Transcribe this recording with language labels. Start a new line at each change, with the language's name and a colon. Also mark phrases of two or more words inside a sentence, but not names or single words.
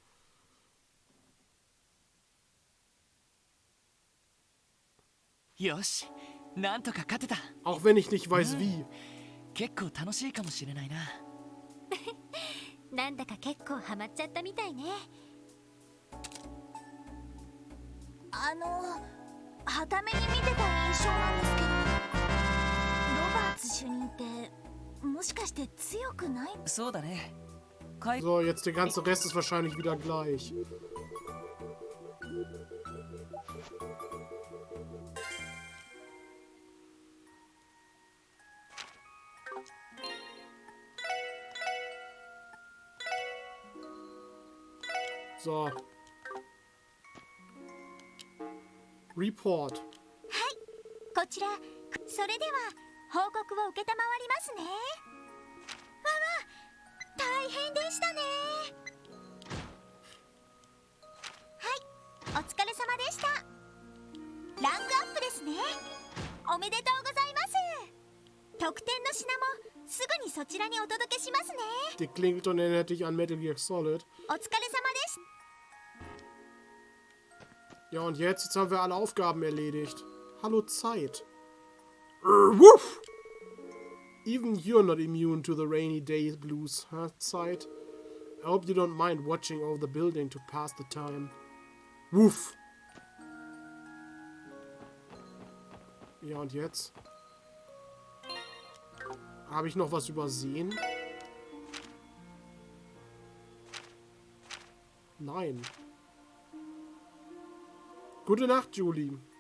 Japanese: Yoshi, なんとか勝てた。
German: Auch wenn ich nicht weiß wie.
Japanese: 結構楽しいかもしれないな。なんだか結構ハマっちゃったみたいね。はために見てた印象なんですけど、ロバーツ主任ってもしかして強くない？そうだね。
German: So, jetzt der ganze Rest ist wahrscheinlich wieder gleich. So. Report.
Japanese: はい、こちら。それでは報告を承りますね。わわ、大変でしたね。はい、お疲れ様でした。ランクアップですね。おめでとうございます。特典の品もすぐにそちらにお届けしますね。
German: Die Klingelton erinnert dich an Metal Gear Solid.
Japanese: お疲れ様です。
German: Ja, und jetzt haben wir alle Aufgaben erledigt. Hallo Zeit. Woof!
English: Even you're not immune to the rainy day blues, huh, Zeit? I hope you don't mind watching over the building to pass the time. Woof!
German: Ja, und jetzt? Habe ich noch was übersehen? Nein. Gute Nacht, Julie.